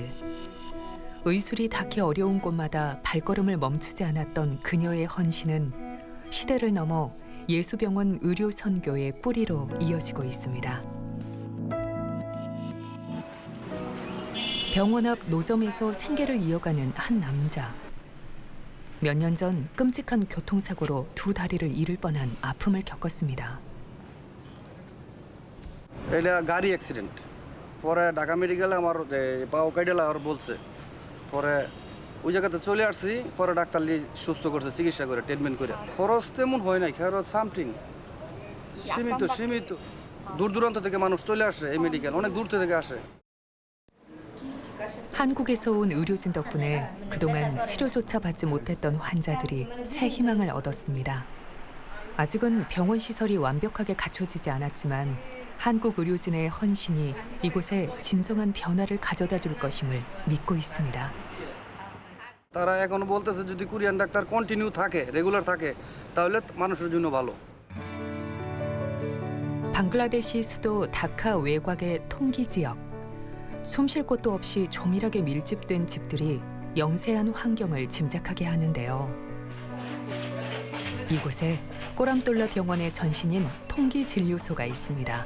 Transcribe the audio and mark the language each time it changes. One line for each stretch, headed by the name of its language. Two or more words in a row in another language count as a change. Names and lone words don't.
Korean: 의술이 닿기 어려운 곳마다 발걸음을 멈추지 않았던 그녀의 헌신은 시대를 넘어 예수병원 의료 선교의 뿌리로 이어지고 있습니다. 병원 앞 노점에서 생계를 이어가는 한 남자. 몇 년 전 끔찍한 교통사고로 두 다리를 잃을 뻔한 아픔을 겪었습니다.
Bangla: এটা গাড়ি অ্যাক্সিডেন্ট পরে ঢাকা মেডিকেলে আমার পাও কাইডেলা আর বলছে পরে ওই জায়গাতে চলে আসছি পরে ডাক্তার সুস্থ করছে চিকিৎসা করে ট্রিটমেন্ট করে খরচ তেমন হয় না খরচ সামথিং সীমিত দূর দূরান্ত থেকে মানুষ চলে আসে এই মেডিকেল অনেক দূর থেকে আসে.
Korean: 한국에서 온 의료진 덕분에 그동안 치료조차 받지 못했던 환자들이 새 희망을 얻었습니다. 아직은 병원 시설이 완벽하게 갖춰지지 않았지만 한국 의료진의 헌신이 이곳에 진정한 변화를 가져다 줄 것임을 믿고 있습니다.
Bangla: তারা এখন বলতেছে যদি কোরিয়ান ডাক্তার কন্টিনিউ থাকে রেগুলার থাকে তাহলে মানুষের জন্য ভালো.
Korean: 방글라데시 수도 다카 외곽의 통기 지역. 숨 쉴 곳도 없이 조밀하게 밀집된 집들이 영세한 환경을 짐작하게 하는데요. 이곳에 꼬람돌라 병원의 전신인 통기 진료소가 있습니다.